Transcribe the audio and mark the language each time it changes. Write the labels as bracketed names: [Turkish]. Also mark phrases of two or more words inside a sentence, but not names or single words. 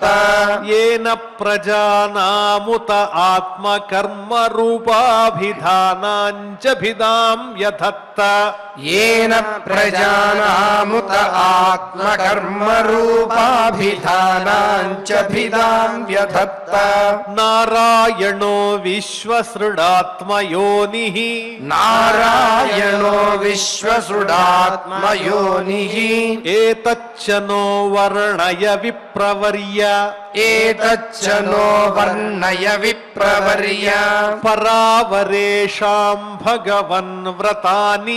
[Sanskrit] येन प्रजानामुत आत्मकर्म रूपाभिधानाञ्च भिदां यथत्त येन प्रजानामुत आत्मकर्म रूपाभिधानाञ्च भिदां व्यधत्त नारायणो విశ్వసృడాత్మయోనిః నారాయణో విశ్వసృడాత్మయోనిః ఏతచ్చ నో వర్ణయ విప్రవర్య ఏతచ్చ నో వర్ణయ విప్రవర్య పరావరేషాం భగవన్ వ్రతాని